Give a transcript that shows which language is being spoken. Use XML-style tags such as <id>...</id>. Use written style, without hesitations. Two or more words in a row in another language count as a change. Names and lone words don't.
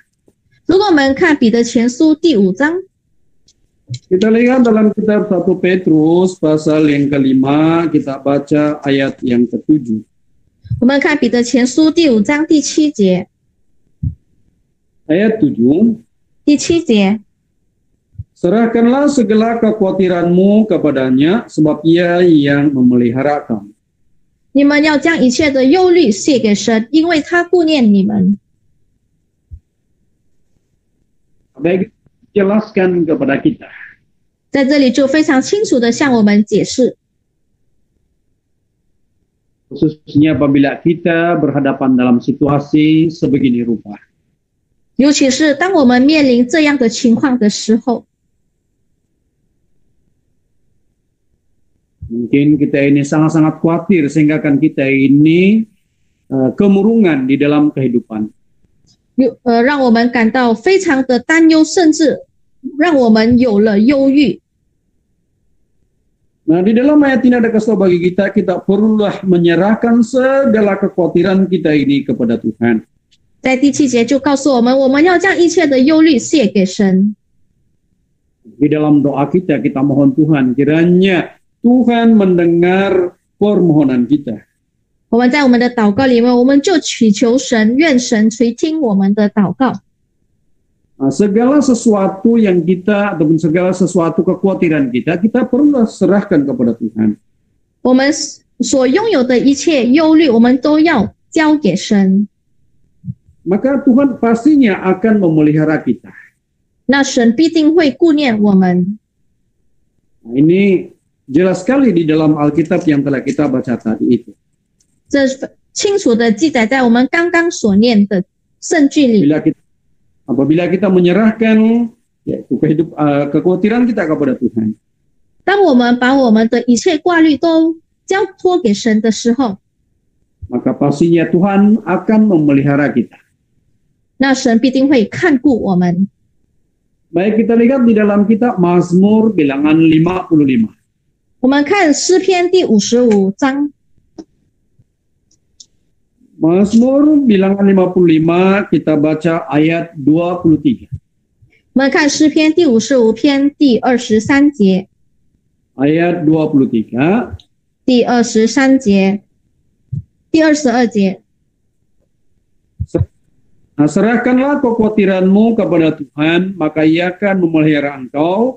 <zh>如果我们看彼得前书第5章，</zh> <ms>Kita lihat dalam kitab 1 Petrus pasal yang kelima, kita baca ayat yang ke-7.</ms> <zh>我们看彼得前书第5章第7节，</zh> <ms>Ayat 7.</ms> <zh>第7节，</zh> <ms>Serahkanlah segala kekhawatiranmu kepadanya, sebab ia yang memelihara kamu.</ms> <zh>你们要将一切的忧虑卸给神，因为他顾念你们。</zh> <ms>Baik, jelaskan kepada kita.</ms> <zh>在这里就非常清楚的向我们解释，</zh> <ms>Khususnya apabila kita berhadapan dalam situasi sebegini rupa.</ms> <zh>尤其是当我们面临这样的情况的时候，</zh> <ms>Mungkin kita ini sangat-sangat khawatir sehingga kan kita ini kemurungan di dalam kehidupan.</ms> <zh>让我们感到非常的担忧，甚至让我们有了忧郁。</zh> <ms>Nah, di dalam ayat ini ada kasih tahu bagi kita, kita perlulah menyerahkan segala kekhawatiran kita ini kepada Tuhan.</ms> <zh>在第7节就告诉我们，我们要将一切的忧虑卸给神。</zh> <ms>Di dalam doa kita, kita mohon Tuhan, kiranya Tuhan mendengar permohonan kita.</ms> <zh>我们在我们的祷告里面，我们就祈求神，愿神垂听我们的祷告。</zh> <ms>Nah, segala sesuatu yang kita, ataupun segala sesuatu kekhawatiran kita, kita perlu serahkan kepada Tuhan.</ms> <zh>我们所拥有的一切忧虑，我们都要交给神。</zh> <ms>Maka Tuhan pastinya akan memelihara kita.</ms> <zh>那神必定会顾念我们。</zh> <ms>Nah, ini jelas sekali di dalam Alkitab yang telah kita baca tadi itu.</ms> <zh>这清楚的记载在我们刚刚所念的圣句里。</zh> <ms>Apabila kita menyerahkan yaitu kekhawatiran kita kepada Tuhan,</ms> <zh>当我们把我们的一切挂虑都交托给神的时候，</zh> <ms>maka pastinya Tuhan akan memelihara kita.</ms> <zh>那神必定会看顾我们。</zh> <ms>Baik, kita lihat di dalam kitab Mazmur bilangan 55.</ms> <zh>我们看诗篇第55章，</zh> <ms>Mazmur bilangan 55, kita baca ayat 23.</ms> <zh>我们看诗篇第55篇第23节，</zh> <ms>Ayat 23.</ms> <zh>第23节，第22节。</zh> <ms>Nah, serahkanlah kekhawatiranmu kepada Tuhan, maka Ia akan memelihara engkau.</ms>